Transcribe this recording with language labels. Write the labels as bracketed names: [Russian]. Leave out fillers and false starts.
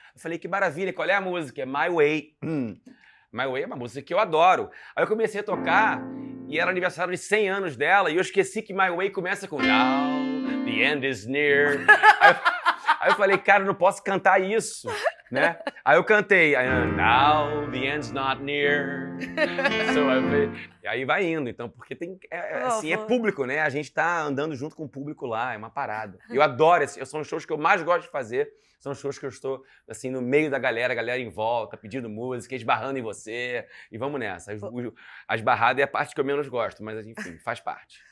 [Portuguese] Eu falei, que maravilha, qual é a música? É My Way. My Way é uma música que eu adoro. Aí eu comecei a tocar e era aniversário de 100 anos dela e eu esqueci que My Way começa com [English] Now, the end is near. [Portuguese] Aí eu falei, cara, eu não posso cantar isso, né? Aí eu cantei, [English] Now the end's not near. [Portuguese] E aí vai indo, então, porque tem, assim, é público, né? A gente tá andando junto com o público lá, é uma parada. Eu adoro, são os shows que eu mais gosto de fazer, são shows que eu estou, assim, no meio da galera, a galera em volta, pedindo música, esbarrando em você, e vamos nessa. As barradas é a parte que eu menos gosto, mas, enfim, faz parte.